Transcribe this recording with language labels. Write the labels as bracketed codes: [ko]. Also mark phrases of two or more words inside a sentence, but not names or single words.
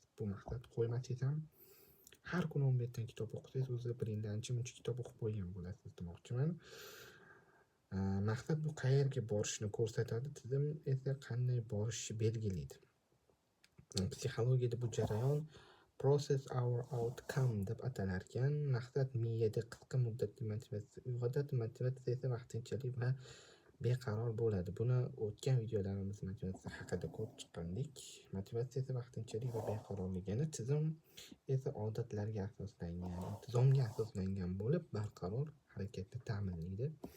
[uz] Bu maqsad qo'ymasangiz ham, har kuni 11 dan kitob o'qisangiz, o'zi bir yilda ancha-muncha kitob o'qib qo'ygan bo'lasiz demoqchiman. Maqsad bu qayerga borishni ko'rsatadi, tizim esa qanday borishni belgilaydi. Psixologiyada bu jarayon [en] process our outcome [uz] deb atalar ekan. Maqsad miyada qisqa muddatli motivatsiya uyg'otadi, motivatsiya esa vaqtinchalik va beqaror bo'ladi. Buni o'tgan videolarimizda motivatsiya haqida ko'rib chiqqandik. Motivatsiya esa vaqtinchalik va beqarorligini, tizim esa odatlarga asoslangan, intizomga asoslangan bo'lib, barqaror harakatni ta'minlaydi.